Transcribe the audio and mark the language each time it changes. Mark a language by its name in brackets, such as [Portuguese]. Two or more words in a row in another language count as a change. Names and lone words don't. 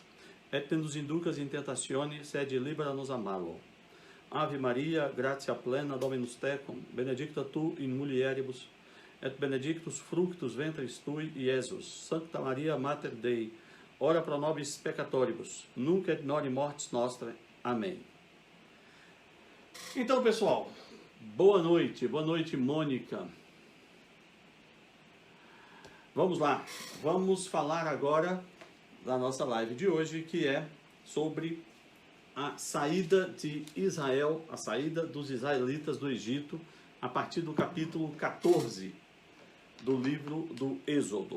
[Latin] Et ne nos inducas in tentatione, sed libera nos a malo. Ave Maria, gratia plena, Dominus tecum, benedicta tu in mulieribus, et benedictus fructus ventris tui, Iesus. Sancta Maria, Mater Dei, ora pro nobis peccatoribus, nunc et nori mortis nostra. [Portuguese] Amém. Então, pessoal, boa noite, Mônica. Vamos lá, vamos falar agora da nossa live de hoje, que é sobre a saída de Israel, a saída dos israelitas do Egito, a partir do capítulo 14 do livro do Êxodo.